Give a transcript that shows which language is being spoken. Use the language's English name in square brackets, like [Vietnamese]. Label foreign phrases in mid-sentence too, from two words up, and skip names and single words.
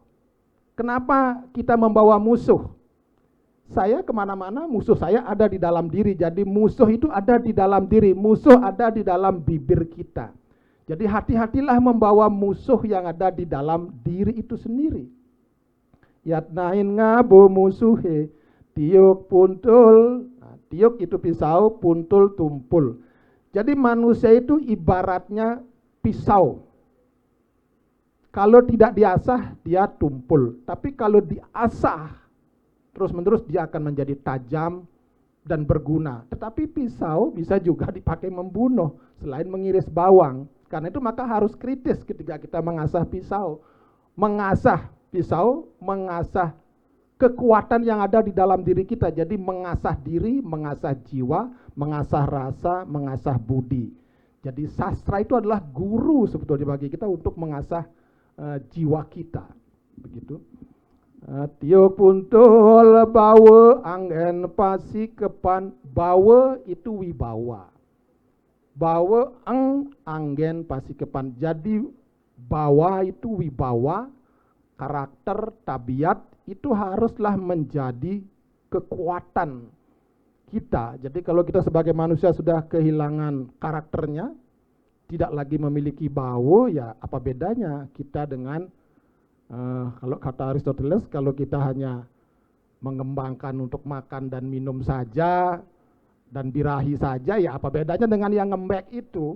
[Indonesian] Kenapa kita membawa musuh? Saya kemana-mana, musuh saya ada di dalam diri. Jadi musuh itu ada di dalam diri, musuh ada di dalam bibir kita. Jadi hati-hatilah membawa musuh yang ada di dalam diri itu sendiri. [Balinese] Yatnain ngabu musuhe, tiuk puntul. [Indonesian] Nah, tiuk itu pisau, puntul tumpul. Jadi manusia itu ibaratnya pisau. Kalau tidak diasah, dia tumpul. Tapi kalau diasah, terus-menerus dia akan menjadi tajam dan berguna. Tetapi pisau bisa juga dipakai membunuh selain mengiris bawang. Karena itu maka harus kritis ketika kita mengasah pisau. Mengasah pisau, mengasah kekuatan yang ada di dalam diri kita. Jadi mengasah diri, mengasah jiwa, mengasah rasa, mengasah budi. Jadi sastra itu adalah guru sebetulnya bagi kita untuk mengasah jiwa kita. Begitu. [Balinese] Tiuk puntul bawa anggen pasi kepan. [Indonesian] Bawa itu wibawa, [Balinese] bawa anggen pasi kepan. [Indonesian] Jadi bawa itu wibawa, karakter, tabiat itu haruslah menjadi kekuatan kita. Jadi kalau kita sebagai manusia sudah kehilangan karakternya, tidak lagi memiliki bawa, ya apa bedanya kita dengan kalau kata Aristoteles, kalau kita hanya mengembangkan untuk makan dan minum saja dan birahi saja, ya apa bedanya dengan yang ngembek itu.